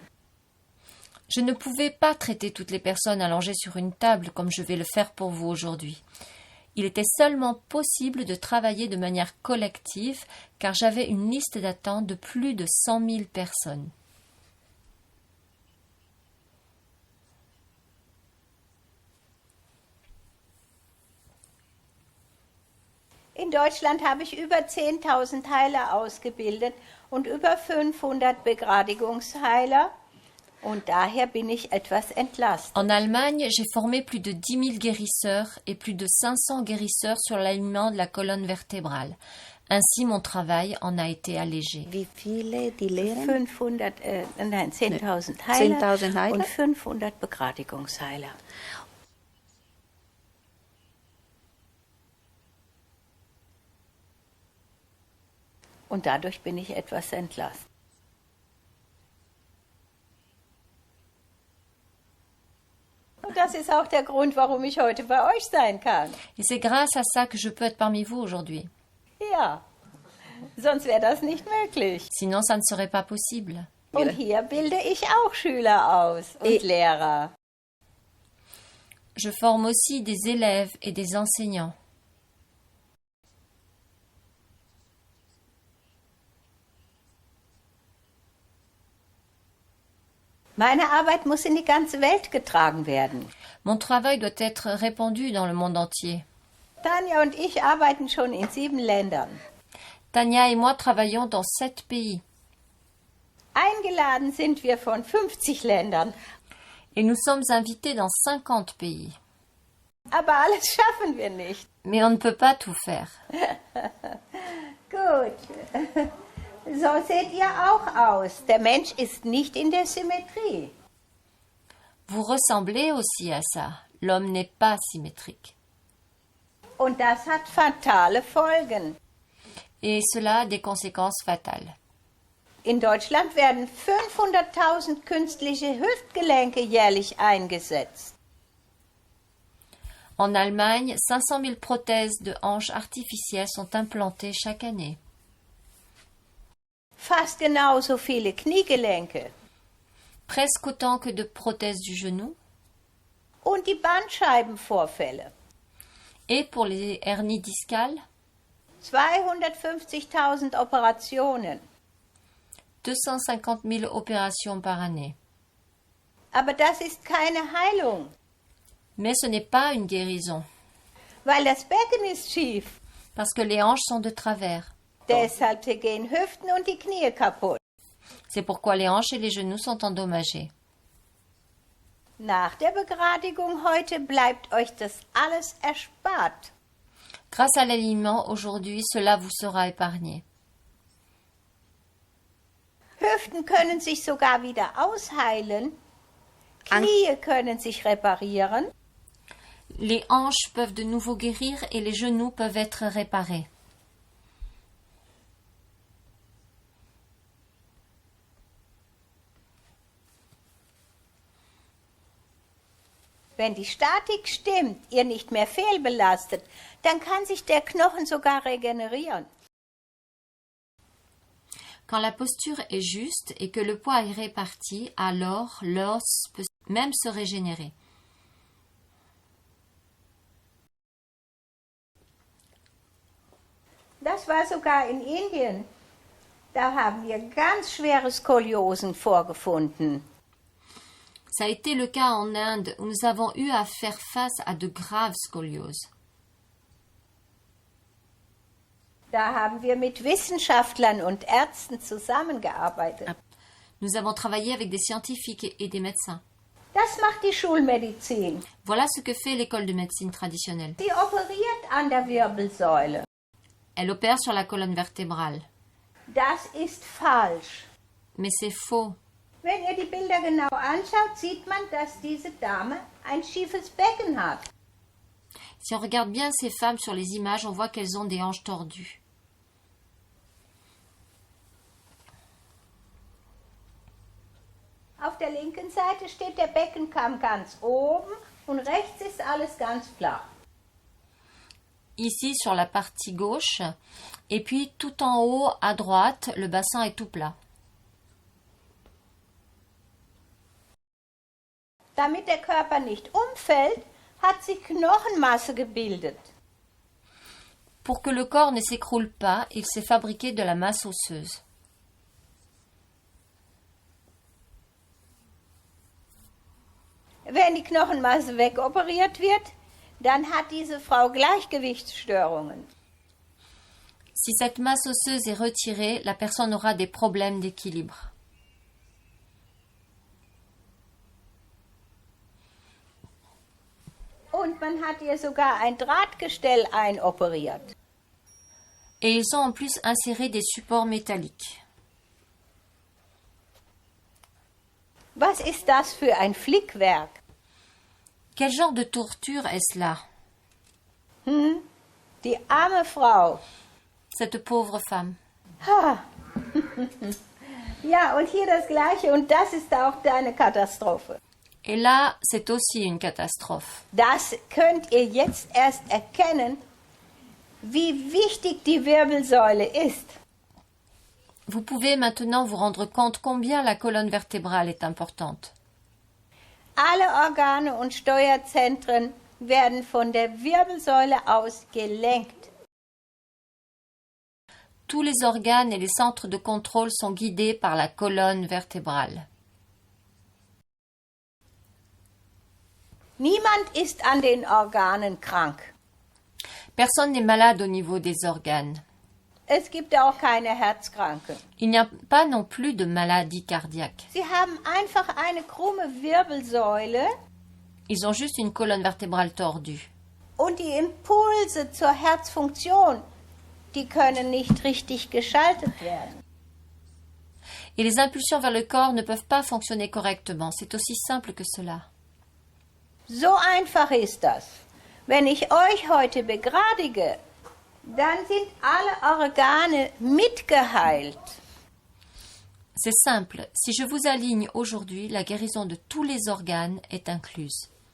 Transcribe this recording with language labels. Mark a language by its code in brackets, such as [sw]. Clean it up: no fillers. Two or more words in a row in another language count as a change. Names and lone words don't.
[fr] Je ne pouvais pas traiter toutes les personnes allongées sur une table comme je vais le faire pour vous aujourd'hui. Il était seulement possible de travailler de manière collective car j'avais une liste d'attente de plus de 100 000 personnes. [de] In Deutschland habe ich über 10.000 Heiler ausgebildet und über 500 Begradigungsheiler. Und daher bin ich etwas entlastet. [fr] En Allemagne, j'ai formé plus de 10 000 guérisseurs et plus de 500 guérisseurs sur l'alignement de la colonne vertébrale. Ainsi, mon travail en a été allégé. [de] Wie viele die lehren? 10.000 Heiler, 10.000 Heiler und 500 Begradigungsheiler. Und dadurch bin ich etwas entlastet. Und das ist auch der Grund, warum ich heute bei euch sein kann. [fr] Et c'est grâce à ça que je peux être parmi vous aujourd'hui. [de] Ja, sonst wäre das nicht möglich. [fr] Sinon, ça ne serait pas possible. [de] Und hier bilde ich auch Schüler aus und Lehrer. [fr] Je forme aussi des élèves et des enseignants. [de] Meine Arbeit muss in die ganze Welt getragen werden. [fr] Mon travail doit être répandu dans le monde entier. [de] Tanja und ich arbeiten schon in 7 Ländern. [fr] Tania et moi travaillons dans 7 pays. [de] Eingeladen sind wir von 50 Ländern. [fr] Et nous sommes invités dans 50 pays. [de] Aber alles schaffen wir nicht. [fr] Mais on ne peut pas tout faire. [de] Gut. So seht ihr auch aus. Der Mensch ist nicht in der Symmetrie. [fr] Vous ressemblez aussi à ça. L'homme n'est pas symétrique. [de] Und das hat fatale Folgen. [fr] Et cela a des conséquences fatales. [de] In Deutschland werden 500.000 künstliche Hüftgelenke jährlich eingesetzt. [fr] En Allemagne, 500 000 prothèses de hanches artificielles sont implantées chaque année. [de] Fast genauso viele Kniegelenke. [fr] Presque autant que de prothèses du genou. [de] Und die Bandscheibenvorfälle. [fr] Et pour les hernies discales, [de] 250.000 Operationen. [fr] 250 000 opérations par année. [de] Aber das ist keine Heilung, [fr] Mais ce n'est pas une guérison, [de] weil das Becken ist schief. [fr] parce que les hanches sont de travers. [de] Deshalb gehen Hüften und die Knie kaputt. [fr] C'est pourquoi les hanches et les genoux sont endommagés. [de] Nach der Begradigung heute bleibt euch das alles erspart. [fr] Grâce à l'aliment, aujourd'hui, cela vous sera épargné. [de] Hüften können sich sogar wieder ausheilen. Knie können sich reparieren. [fr] Les hanches peuvent de nouveau guérir et les genoux peuvent être réparés. [de] Wenn die Statik stimmt, ihr nicht mehr fehlbelastet, dann kann sich der Knochen sogar regenerieren. [fr] Quand la posture est juste et que le poids est réparti, alors l'os peut même se régénérer. [de] Das war sogar in Indien. Da haben wir ganz schwere Skoliosen vorgefunden. [fr] Ça a été le cas en Inde où nous avons eu à faire face à de graves scolioses. [de] Da haben wir mit Wissenschaftlern und Ärzten zusammengearbeitet. [fr] Nous avons travaillé avec des scientifiques et des médecins. [de] Das macht die Schulmedizin. [fr] Voilà ce que fait l'école de médecine traditionnelle. [de] Sie operiert an der Wirbelsäule. [fr] Elle opère sur la colonne vertébrale. [de] Das ist falsch. [fr] Mais c'est faux. [de] Wenn ihr die Bilder genau anschaut, sieht man, dass diese Dame ein schiefes Becken hat. [fr] Si on regarde bien ces femmes sur les images, on voit qu'elles ont des hanches tordues. [de] Auf der linken Seite steht der Beckenkamm ganz oben und rechts ist alles ganz flach. [fr] Ici sur la partie gauche, et puis tout en haut à droite, le bassin est tout plat. [de] Damit der Körper nicht umfällt, hat sich Knochenmasse gebildet. [fr] Pour que le corps ne s'écroule pas, il s'est fabriqué de la masse osseuse. [de] Wenn die Knochenmasse wegoperiert wird, dann hat diese Frau Gleichgewichtsstörungen. [fr] Si cette masse osseuse est retirée, la personne aura des problèmes d'équilibre. [de] Und man hat ihr sogar ein Drahtgestell einoperiert. [fr] Et ils ont en plus inséré des supports métalliques. [de] Was ist das für ein Flickwerk? [fr] Quel genre de torture est-ce là? [de] Die arme Frau. [fr] Cette pauvre femme. [de] Ha. Ja, und hier das Gleiche. Und das ist auch eine Katastrophe. [fr] Et là, c'est aussi une catastrophe. [de] Das könnt ihr jetzt erst erkennen, wie wichtig die Wirbelsäule ist. [fr] Vous pouvez maintenant vous rendre compte combien la colonne vertébrale est importante. [de] Alle Organe und Steuerzentren werden von der Wirbelsäule aus gelenkt. [fr] Tous les organes et les centres de contrôle sont guidés par la colonne vertébrale. [de] Niemand ist an den Organen krank. [fr] Personne n'est malade au niveau des organes. [de] Es gibt auch keine Herzkranken. [fr] Il n'y a pas non plus de maladie cardiaque. [de] Sie haben einfach eine krumme Wirbelsäule [fr] Ils ont juste une colonne vertébrale tordue. [de] und die Impulse zur Herzfunktion, die können nicht richtig geschaltet werden. [fr] Et les impulsions vers le corps ne peuvent pas fonctionner correctement. C'est aussi simple que cela. [de] So einfach ist das. Wenn ich euch heute begradige, dann sind alle Organe mitgeheilt. [fr] C'est simple. Si je vous aligne aujourd'hui, la guérison de tous les organes est incluse.